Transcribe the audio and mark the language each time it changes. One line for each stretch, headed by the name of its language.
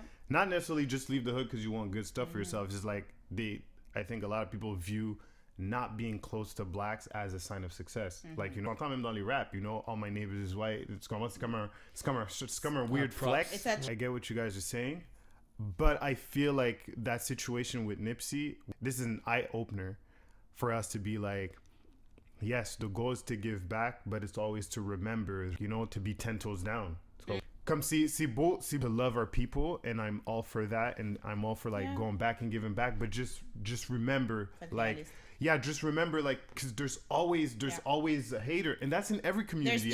English: Not necessarily just leave the hood because you want good stuff for yourself. Just like I think a lot of people view not being close to blacks as a sign of success. Like, you know,
French: quand même dans les rap,
English: you know, all my neighbors is white. It's
French: comme un
English: weird flex. I get what you guys are saying. But I feel like that situation with Nipsey, this is an eye-opener for us to be like, yes, the goal is to give back, but it's always to remember, you know, to be 10 toes down. So, come see to love our people, and I'm all for that, and I'm all for like going back and giving back, but just remember, like, just remember, like, because there's always a hater, and that's in every community.